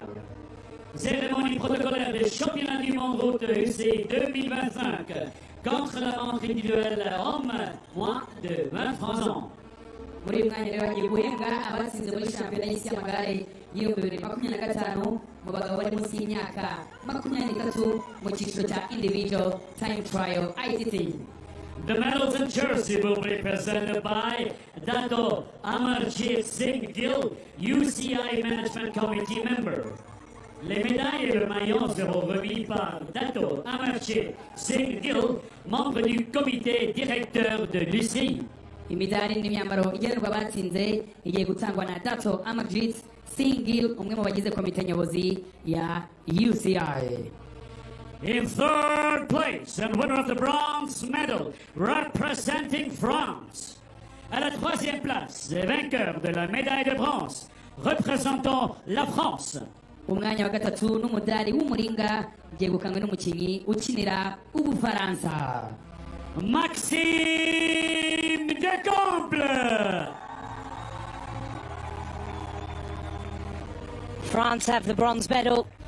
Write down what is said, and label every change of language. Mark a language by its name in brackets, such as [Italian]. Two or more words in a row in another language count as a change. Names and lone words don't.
[French] Cérémonie protocolaire des championnats du monde route UCI 2025 contre la montre individuelle homme moins de 23 ans. [Kinyarwanda] Muri uyu mwanya rero bagiye guhembwa abatsinze muri shampiyona y'isi y'amagare y'ibihumbi 2025 mu bagabo bari munsi y'imyaka 23 mu cyiciro cya [English] individual time trial ITT. The medals and jersey will be presented by Dato Amarjit Singh Gill, UCI Management Committee member. [French] Les médailles et le maillot seront remis par Dato Amarjit Singh Gill, membre du comité directeur de l'UCI. [Kinyarwanda] Imidari n'imyambaro igenerwa abatsinze igiye gutangwa na Dato Amarjit Singh Gill, umwe mu bagize komite nyobozi ya UCI. [English] In third place and winner of the bronze medal representing France. [French] À la troisième place, vainqueur de la médaille de bronze représentant la France. [Kinyarwanda] umwanya wa gatatu n'umudari w'umuringa byegukanywe n'umukinnyi ukinira Ubufaransa Maxime Decomble. [English] France have the bronze medal.